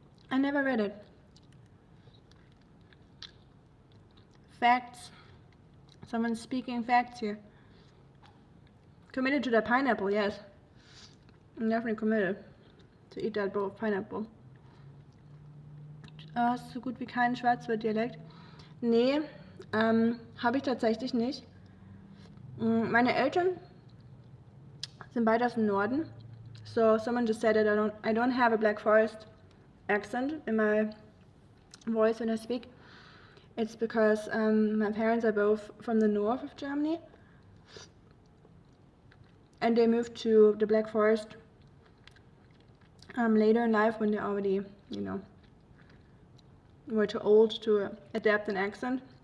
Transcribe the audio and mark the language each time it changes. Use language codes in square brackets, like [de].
[en] I never read it. Facts. Someone's speaking facts here. Committed to the pineapple, yes. I'm definitely committed to eat that bowl of pineapple. [de] Hast so gut wie keinen Schwarzwald-Dialekt? Nee, habe ich tatsächlich nicht. Meine Eltern sind beide aus dem Norden. [en] So someone just said that I don't have a Black Forest accent in my voice when I speak. It's because my parents are both from the north of Germany. And they moved to the Black Forest later in life when they already, you know, were too old to adapt an accent.